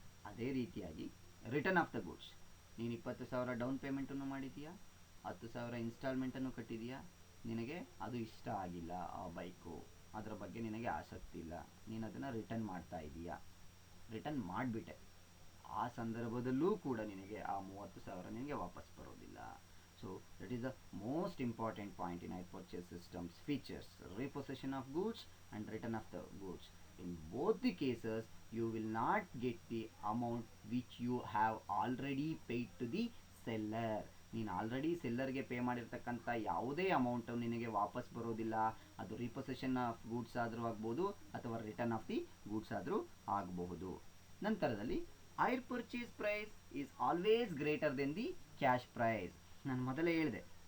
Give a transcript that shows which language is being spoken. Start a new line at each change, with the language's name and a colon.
Kannada: ಅದೇ ರೀತಿಯಾಗಿ return of the goods. ನೀನು 20,000 ಡೌನ್ ಪೇಮೆಂಟನ್ನು ಮಾಡಿದೀಯಾ, 10,000 ಇನ್ಸ್ಟಾಲ್ಮೆಂಟನ್ನು ಕಟ್ಟಿದೀಯಾ, ನಿನಗೆ ಅದು ಇಷ್ಟ ಆಗಿಲ್ಲ, ಆ ಬೈಕು, ಅದರ ಬಗ್ಗೆ ನಿನಗೆ ಆಸಕ್ತಿ ಇಲ್ಲ, ನೀನು ಅದನ್ನು ರಿಟರ್ನ್ ಮಾಡ್ತಾ ಇದೀಯಾ, ರಿಟರ್ನ್ ಮಾಡಿಬಿಟ್ಟೆ. ಆ ಸಂದರ್ಭದಲ್ಲೂ ಕೂಡ ನಿನಗೆ ಆ 30,000 ನಿನಗೆ ವಾಪಸ್ ಬರೋದಿಲ್ಲ.
English: So that is the most important point in hire purchase systems features, repossession of goods and return of the goods. In both the cases you will not get the amount which you have already paid to the seller.
Kannada: ನೀನು already ಸೆಲ್ಲರ್ಗೆ pay ಮಾಡಿರ್ತಕ್ಕಂಥ ಯಾವುದೇ amount ನಿನಗೆ ವಾಪಸ್ ಬರೋದಿಲ್ಲ. ಅದು ರೀಪೊಸೆಷನ್ of goods ಆದರೂ ಆಗ್ಬೋದು ಅಥವಾ ರಿಟರ್ನ್ ಆಫ್ ದಿ ಗೂಡ್ಸ್ ಆದರೂ ಆಗಬಹುದು. ನಂತರದಲ್ಲಿ
English: Hire purchase price is always greater than the cash price.
Kannada: ನಾನು ಮೊದಲೇ ಹೇಳಿದೆ.